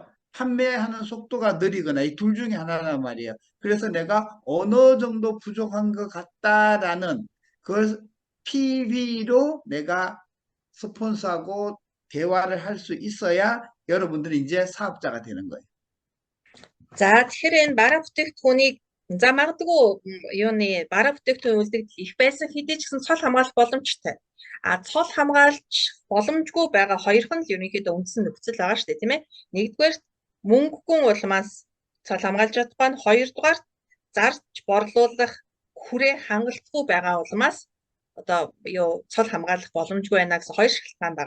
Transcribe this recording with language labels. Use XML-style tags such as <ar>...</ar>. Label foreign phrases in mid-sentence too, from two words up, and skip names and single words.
<ko>판매하는 속도가 느리거나 이 둘 중에 하나란 말이에요. 그래서 내가 어느 정도 부족한 것 같다라는 그걸 PV로 내가 스폰서하고 대화를 할 수 있어야 여러분들이 이제 사업자가 되는 거예요.</ko> <mn>За тэгэхээр энэ бараа бүтээгдэхүүнийг магадгүй бараа бүтээгдэхүүн үлдэгдэл их байсан хэдий ч гэсэн цол хамгаалах боломжтой. Цол хамгаалж боломжгүй байгаа хоёрхан л ерөнхийдөө үндсэн нөхцөл байгаа шүү дээ, тийм ээ. Нэгдүгээр мөнгөгүй улмаас цол хамгаалж чадахгүй, хоёрдугаар зарж борлуулах хүрээ хангалтгүй байгаа улмаас одоо цол хамгаалах боломжгүй байна гэсэн хоёр шалтгаан байгаа.</mn>